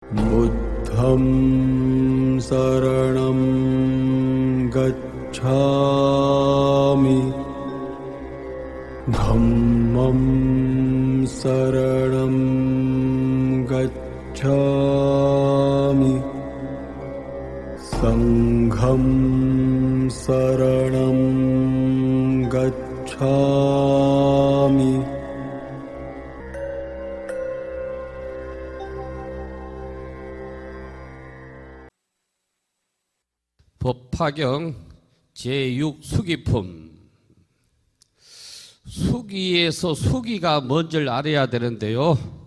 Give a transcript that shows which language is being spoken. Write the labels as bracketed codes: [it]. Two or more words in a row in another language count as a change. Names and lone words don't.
[pi] 부द्धं शरणं गच्छामि धम्मं शरणं गच्छामि संघं शरणं गच्छामि [ko] 법화경 제6 수기품. 수기에서 수기가 뭔지를 알아야 되는데요.